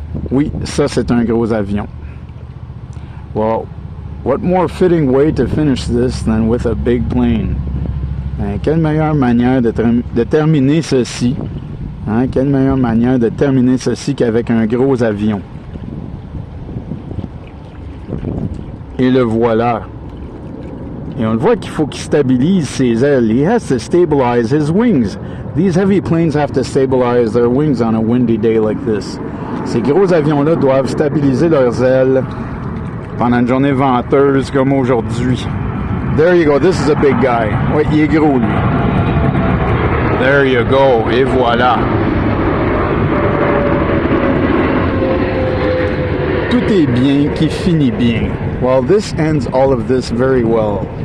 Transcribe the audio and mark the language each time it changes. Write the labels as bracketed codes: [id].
[fr] Oui, ça c'est un gros avion. [en] Well, what more fitting way to finish this than with a big plane? [fr] Quelle meilleure manière de terminer ceci? Quelle meilleure manière de terminer ceci qu'avec un gros avion? Et le voilà. Et on le voit qu'il faut qu'il stabilise ses ailes. [en] He has to stabilize his wings. These heavy planes have to stabilize their wings on a windy day like this. [fr] Ces gros avions-là doivent stabiliser leurs ailes pendant une journée venteuse comme aujourd'hui. [en] There you go. This is a big guy. [fr] Ouais, il est gros, lui. [en] There you go. [fr] Et voilà. Tout est bien qui finit bien. [en] Well, this ends all of this very well.